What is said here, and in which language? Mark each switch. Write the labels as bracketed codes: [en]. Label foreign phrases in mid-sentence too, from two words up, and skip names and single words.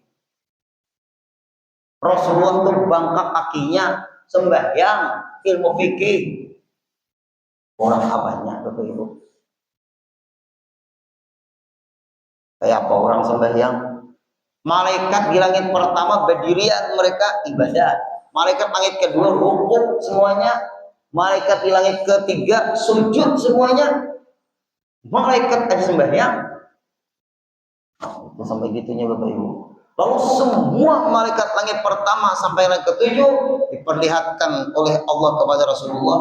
[id] Rasulullah tuh bangkak kakinya sembahyang, ilmu fikih. Orang abahnya Bapak Ibu. Kayak apa orang sembahyang? Malaikat di langit pertama berdirian mereka ibadah. Malaikat langit kedua rukuk semuanya. Malaikat di langit ketiga sujud semuanya. Malaikat aja sembahyang. Itu sampai gitunya Bapak Ibu. Lalu semua malaikat langit pertama sampai langit ketujuh diperlihatkan oleh Allah kepada Rasulullah.